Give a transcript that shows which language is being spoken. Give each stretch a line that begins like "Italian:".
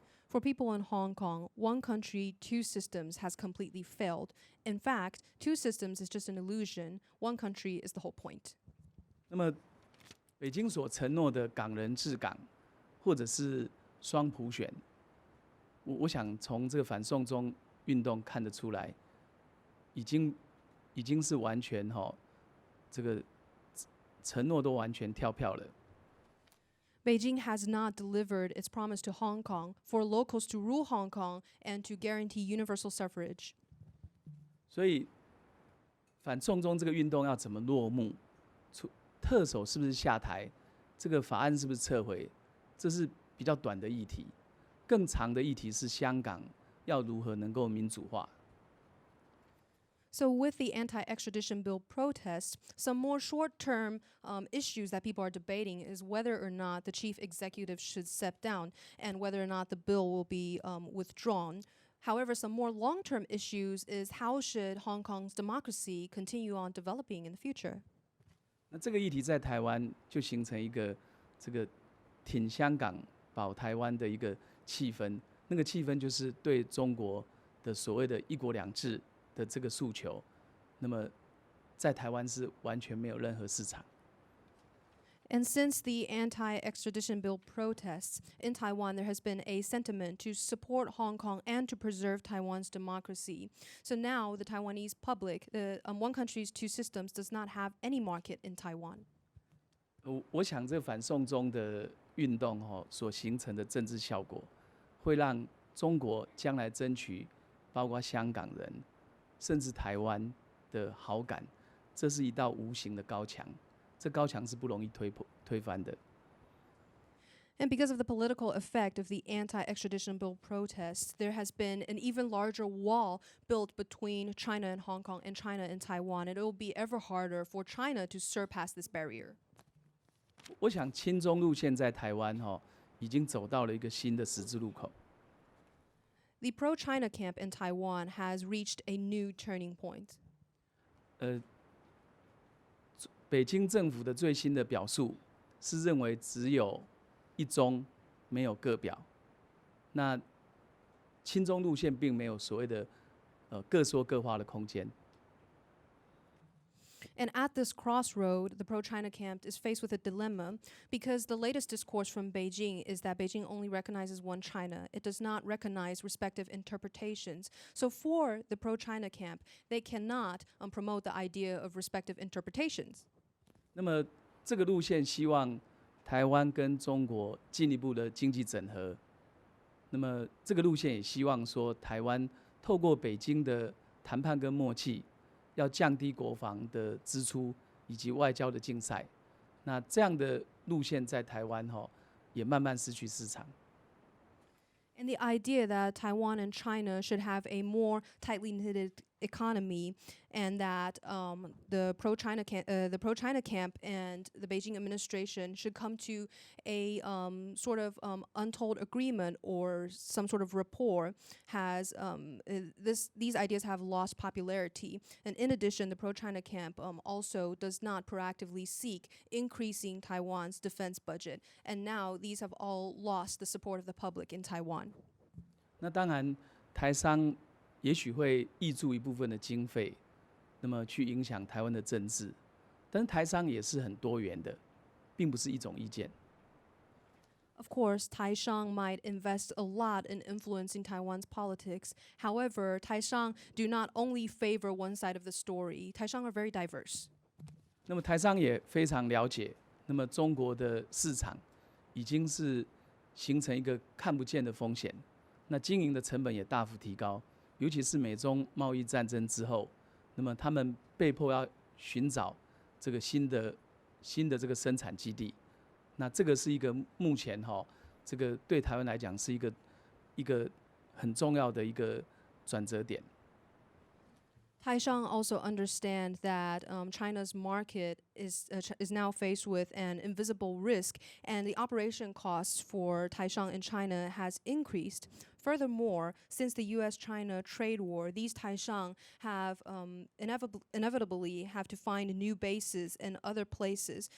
English: For people in Hong Kong, one country, two systems has completely failed. In fact, two systems is just an illusion. One country is the whole point.
Chinese: 那么，北京所承诺的港人治港，或者是双普选，我想从这个反送中运动看得出来，已经是完全这个承诺都完全跳票了。
English: Beijing has not delivered its promise to Hong Kong for locals to rule Hong Kong and to guarantee universal suffrage.
Chinese: 所以，反送中这个运动要怎么落幕？特首是不是下台？这个法案是不是撤回？这是比较短的议题。更长的议题是香港要如何能够民主化。
English: So with the anti-extradition bill protests, some more short-term issues that people are debating is whether or not the chief executive should step down and whether or not the bill will be withdrawn. However, some more long-term issues is how should Hong Kong's democracy continue on developing in the future?
Chinese: 那这个议题在台湾就形成一个这个挺香港、保台湾的一个气氛。那个气氛就是对中国的所谓的一国两制的这个诉求，那么在台湾是完全没有任何市场。
English: And since the anti-extradition bill protests in Taiwan, there has been a sentiment to support Hong Kong and to preserve Taiwan's democracy. So now the Taiwanese public, the one country's two systems, does not have any market in Taiwan.
Chinese: 我想这反送中的运动所形成的政治效果，会让中国将来争取包括香港人甚至台湾的好感，这是一道无形的高墙，这高墙是不容易推翻的。
English: And because of the political effect of the anti-extradition bill protests, there has been an even larger wall built between China and Hong Kong and China and Taiwan, and it will be ever harder for China to surpass this barrier.
Chinese: 我想亲中路线在台湾已经走到了一个新的十字路口。
English: The pro-China camp in Taiwan has reached a new turning point.
Chinese: 北京政府的最新的表述是认为只有一中，没有各表。那亲中路线并没有所谓的各说各话的空间。
English: And at this crossroad, the pro-China camp is faced with a dilemma because the latest discourse from Beijing is that Beijing only recognizes one China. It does not recognize respective interpretations. So for the pro-China camp, they cannot promote the idea of respective interpretations.
Chinese: 那么这个路线希望台湾跟中国进一步的经济整合。那么这个路线也希望说台湾透过北京的谈判跟默契，要降低国防的支出以及外交的竞赛。那这样的路线在台湾也慢慢失去市场。
English: And the idea that Taiwan and China should have a more tightly knitted economy, and that the pro-China camp and the Beijing administration should come to a sort of untold agreement or some sort of rapport, has these ideas have lost popularity. And in addition, the pro-China camp also does not proactively seek increasing Taiwan's defense budget, and now these have all lost the support of the public in Taiwan.
Chinese: 那当然，台商也许会挹注一部分的经费，那么去影响台湾的政治，但是台商也是很多元的，并不是一种意见。
English: Of course, Taishang might invest a lot in influencing Taiwan's politics. However, Taishang do not only favor one side of the story. Taishang are very diverse.
Chinese: 那么台商也非常了解，那么中国的市场已经是形成一个看不见的风险，那经营的成本也大幅提高，尤其是美中贸易战争之后，那么他们被迫要寻找这个新的这个生产基地。那这个是一个目前这个对台湾来讲是一个很重要的一个转折点。
English: Taishang also understand that China's market is now faced with an invisible risk, and the operation costs for Taishang in China has increased. Furthermore, since the U.S.-China trade war, these Taishang have inevitably have to find new bases in other places.